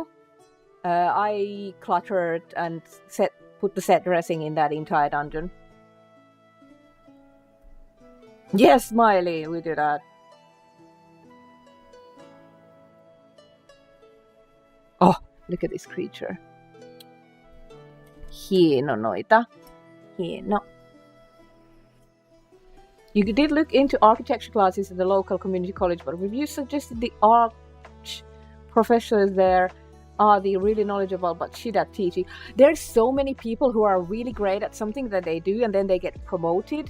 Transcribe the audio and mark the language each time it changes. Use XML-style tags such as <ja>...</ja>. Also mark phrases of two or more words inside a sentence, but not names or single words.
<en>I cluttered and put the set dressing in that entire dungeon. Yes, Smiley, we do that. Oh, look at this creature.</en> <fi>Hieno noita. Hieno.</fi> <en>You did look into architecture classes at the local community college, but reviews suggested the arch professors there are the really knowledgeable but shit at teaching. There's so many people who are really great at something that they do and then they get promoted.</en>